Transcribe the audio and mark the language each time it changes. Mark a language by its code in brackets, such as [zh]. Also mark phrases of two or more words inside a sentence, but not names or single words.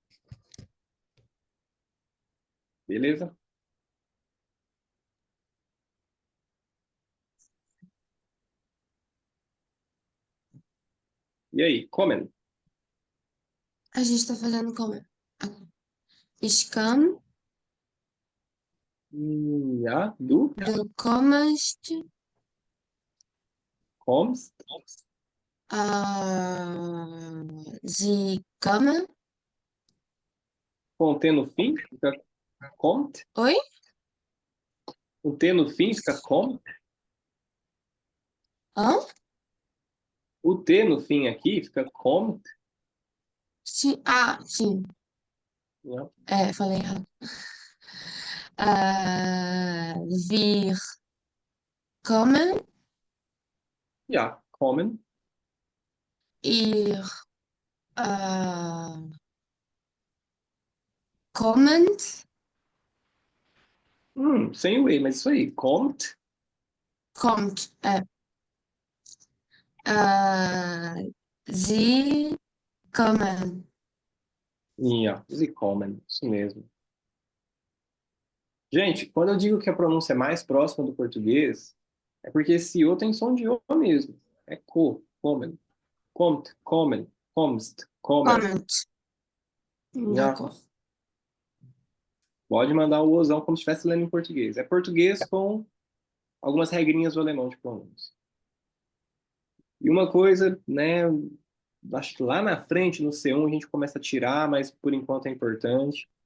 [pt] Beleza? E aí, kommen? A gente tá fazendo como? [de] Ich kann Ja, du Du kommst, kommst, sie kommen. [pt] com T no fim, fica kommt. Oi? O T no fim fica kommt. Hã? O T no fim aqui fica kommt. Sim. Sim. Né? Falei errado. [de] Wir kommen, Ja, kommen. ihr äh, kommt, [pt] Sem o E, mas isso aí, [de] kommt. kommt. Sie kommen. Ja, sie kommen. [pt] Isso mesmo. Gente, quando eu digo que a pronúncia é mais próxima do português, é porque esse O tem som de O mesmo. [de] É co, kommen, kommt, kommen, kommst, kommen. Kommt. [pt] Já [fr] D'accord. [pt] pode mandar o Ozão como se estivesse lendo em português. É português com algumas regrinhas do alemão de pronúncia. E uma coisa, né, acho que lá na frente, no C1, a gente começa a tirar, mas por enquanto é importante.